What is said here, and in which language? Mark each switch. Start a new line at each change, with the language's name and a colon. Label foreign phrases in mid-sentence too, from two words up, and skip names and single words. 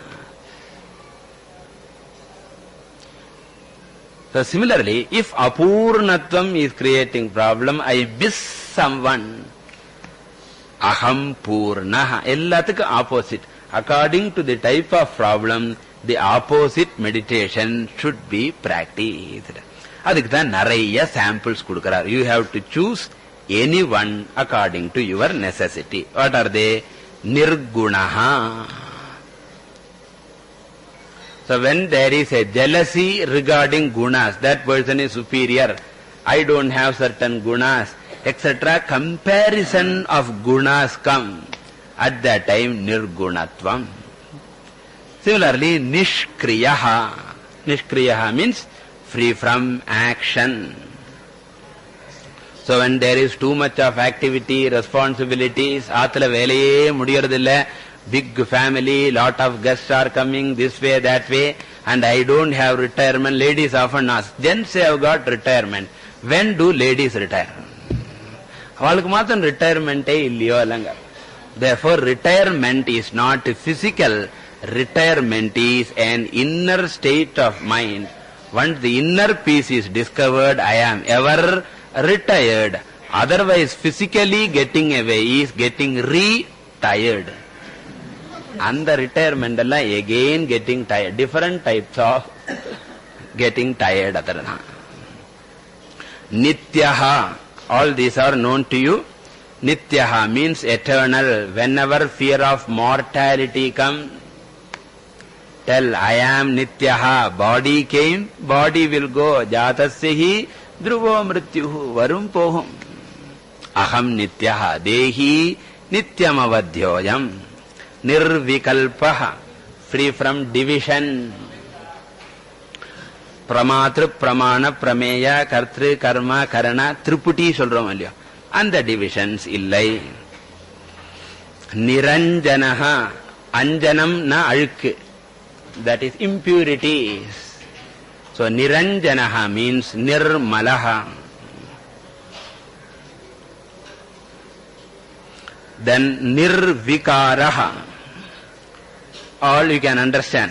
English: So similarly, if Apurnatvam is creating problem, I miss someone,
Sanskrit: अहं पूर्णः.
Tamil: Ellathukku opposite.
English: According to the type of problem, the opposite meditation should be practiced.
Tamil: அதுக்குத்தான் நிறைய samples குடுக்கறார்.
English: You have to choose any one according to your necessity. What are they? Nirgunaha. So when there is a jealousy regarding gunas, that person is superior, I don't have certain gunas, etc. Comparison of gunas come. At that time, nirgunatvam. Similarly, nishkriyaha. Nishkriyaha means free from action. So when there is too much of activity, responsibilities,
Tamil: ஆத்துல வேலையே முடியறதில்லை,
English: big family, lot of guests are coming this way, that way, and I don't have retirement. Ladies often ask, gents say I've got retirement. When do ladies retire?
Tamil: அவளுக்கு மாத்திரம் retirement இல்லியோ அல்லங்க.
English: Therefore, retirement is not physical. Retirement is an inner state of mind. Once the inner peace is discovered, I am ever retired. Otherwise, physically getting away is getting retired. And the retirement again getting tired. Different types of getting tired.
Sanskrit: Nityaha.
English: All these are known to you. Nityaha means eternal. Whenever fear of mortality comes, tell, I am Nityaha. Body came, body will go.
Sanskrit: जातस्य हि ध्रुवो मृत्युः
Tamil: வரும் போகும்.
Sanskrit: अहं नित्यः. देही नित्यमवध्योऽयम्. Nirvikalpaha.
English: Free from division.
Sanskrit: प्रमातृ प्रमाण प्रमेय कर्तृ कर्म करण त्रिपुटी
Tamil: சொல்றோம் அல்லியோ.
English: And the divisions illai. Niranjanaha.
Tamil: அஞ்சனம்னா அழுக்கு.
English: That is impurities. So Niranjanaha means Nirmalaha. Then Nirvikaraha. All you can understand.